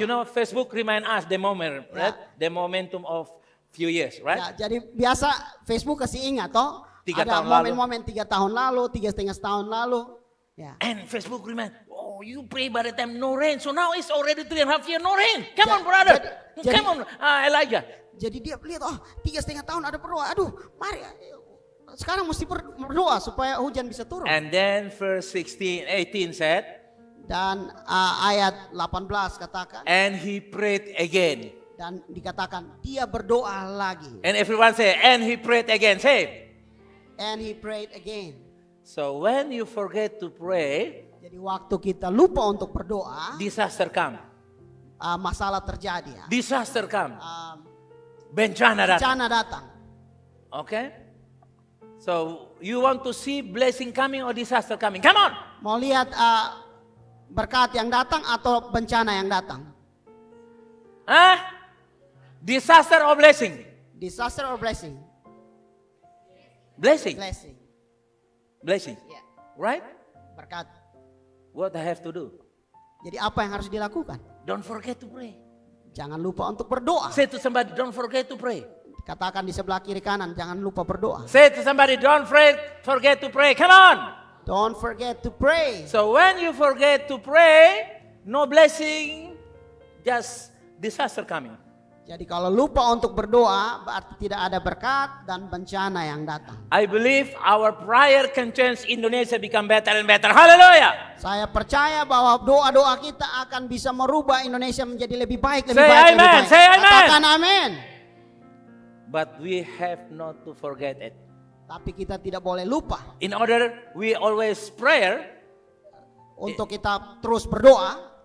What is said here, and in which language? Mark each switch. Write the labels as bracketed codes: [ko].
[en] you know, Facebook remind us the moment, right? The momentum of few years, right? [id] Ya, jadi biasa Facebook kasih ingat, toh, 3 ada tahun lalu. momen-momen 3 tahun lalu, 3,5 tahun lalu. Ya. [en] And Facebook remind, oh, you pray by the time no rain. So now it's already 3.5 years no rain. Come on, brother. Come on, Elijah. [id] Jadi dia lihat, oh 3,5 tahun ada berdoa. Aduh, mari sekarang mesti berdoa supaya hujan bisa turun. [en] And then verse 18 said, [id] Dan ayat 18 katakan, [en] and he prayed again. [id] dan dikatakan dia berdoa lagi. [en] And everyone say, and he prayed again. Say. And he prayed again. So when you forget to pray, [id] Jadi waktu kita lupa untuk berdoa, [en] disaster come. [id] masalah terjadi ya. [en] Disaster come. [id] Bencana datang. Bencana datang. [en] Okay? So you want to see blessing coming or disaster coming? Come on. [id] Mau lihat berkat yang datang atau bencana yang datang? [en] Huh? Disaster or blessing? Disaster or blessing? Blessing. Blessing. Blessing. [id] Ya, [en] Right? [id] berkat. [en] What I have to do? [id] Jadi apa yang harus dilakukan? [en] Don't forget to pray. [id] Jangan lupa untuk berdoa. [en] Say to somebody, don't forget to pray. [id] Katakan di sebelah kiri kanan, jangan lupa berdoa. [en] Say to somebody, don't forget to pray. Come on. Don't forget to pray. So when you forget to pray, no blessing, just disaster coming. [id] Jadi kalau lupa untuk berdoa, berarti tidak ada berkat dan bencana yang datang. [en] I believe our prayer can change Indonesia become better and better. Hallelujah. [id] Saya percaya bahwa doa-doa kita akan bisa merubah Indonesia menjadi lebih baik, lebih [en] Say [id] baik, [en] amen, [id] lebih baik. [en] say amen. [id] Katakan amin. [en] But we have not to forget it. [id] Tapi kita tidak boleh lupa [en] In order we always prayer, [id] untuk kita terus berdoa